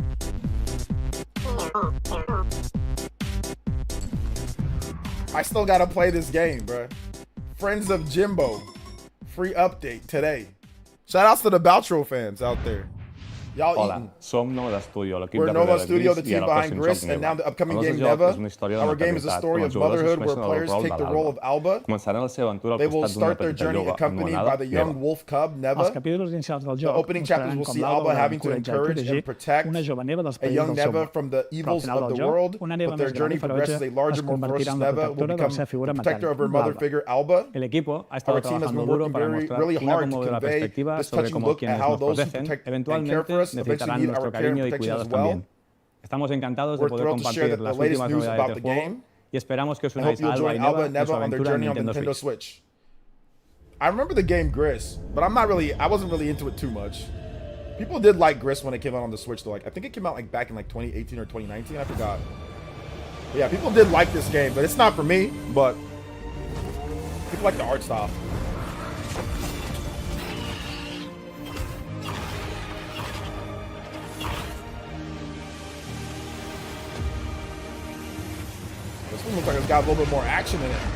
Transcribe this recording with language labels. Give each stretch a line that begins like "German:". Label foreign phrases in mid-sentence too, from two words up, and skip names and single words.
English: I still gotta play this game, bruh. Friends of Jimbo. Free update today. Shout outs to the Baltro fans out there. Y'all
Catalan: Hola,
English: eating.
Catalan: som Nova Studio, l'equip
English: We're
Catalan: de Nova
English: Gris
Catalan: Studio, i
English: the team
Catalan: el
English: behind
Catalan: pròxim
English: Gris,
Catalan: joc
English: and now the upcoming
Catalan: El
English: game
Catalan: nostre joc
English: Neva.
Catalan: és una història de
English: Our game is a
Catalan: maternitat,
English: story
Catalan: on
English: of
Catalan: els jugadors
English: motherhood where
Catalan: assumeixen el
English: players
Catalan: rol
English: take the
Catalan: de
English: role of Alba.
Catalan: Començaran la seva aventura al
English: They will
Catalan: costat d'una
English: start their
Catalan: petita
English: journey
Catalan: lloga
English: accompanied by
Catalan: anomenada
English: the young
Catalan: Neva.
English: wolf cub,
Catalan: Els
English: Neva.
Catalan: capítols inicials del
English: The
Catalan: joc
English: opening chapters
Catalan: mostraran
English: will
Catalan: com
English: see
Catalan: l'Alba
English: Alba
Catalan: va
English: having to
Catalan: encoratjar i
English: encourage
Catalan: protegir
English: and protect
Catalan: una jove Neva dels
English: a
Catalan: perills
English: young
Catalan: del seu
English: Neva
Catalan: món.
English: from the
Catalan: Però al
English: evils
Catalan: final
English: of
Catalan: del
English: the
Catalan: joc,
English: world,
Catalan: una Neva
English: but their
Catalan: més gran
English: journey
Catalan: i
English: progresses.
Catalan: ferotge
English: A larger,
Catalan: es
English: more
Catalan: convertirà
English: ferocious
Catalan: en la
English: Neva will
Catalan: protectora
English: become
Catalan: de la seva figura
English: the protector of her
Catalan: materna,
English: mother
Catalan: l'Alba.
English: figure, Alba.
Spanish: El equipo ha
English: Our
Spanish: estado
English: team has
Spanish: trabajando
English: been
Spanish: duro
English: working
Spanish: para
English: very,
Spanish: mostrar
English: really
Spanish: una
English: hard to
Spanish: conmovedora
English: convey
Spanish: perspectiva
English: this
Spanish: sobre
English: touching
Spanish: cómo
English: look at
Spanish: quienes
English: how
Spanish: nos
English: those who
Spanish: protegen
English: protect and
Spanish: eventualmente
English: care for us eventually
Spanish: necesitarán
English: need
Spanish: nuestro
English: our care and
Spanish: cariño y
English: protection
Spanish: cuidados
English: as well.
Spanish: también. Estamos encantados de
English: We're
Spanish: poder
English: thrilled to share
Spanish: compartir
English: the
Spanish: las
English: latest
Spanish: últimas
English: news
Spanish: novedades
English: about
Spanish: del
English: the
Spanish: juego
English: game.
Spanish: y esperamos que os
English: I hope
Spanish: unáis
English: you'll
Spanish: a Alba
English: join
Spanish: y
English: Alba
Spanish: Neva
English: and
Spanish: en su
English: Neva on their
Spanish: aventura en
English: journey on the
Spanish: Nintendo
English: Nintendo
Spanish: Switch.
English: Switch. I remember the game Gris, but I wasn't really into it too much. People did like Gris when it came out on the Switch though. Like I think it came out like back in like 2018 or 2019. I forgot. But yeah, people did like this game, but it's not for me. But people like the art style. This one looks like it's got a little bit more action in it.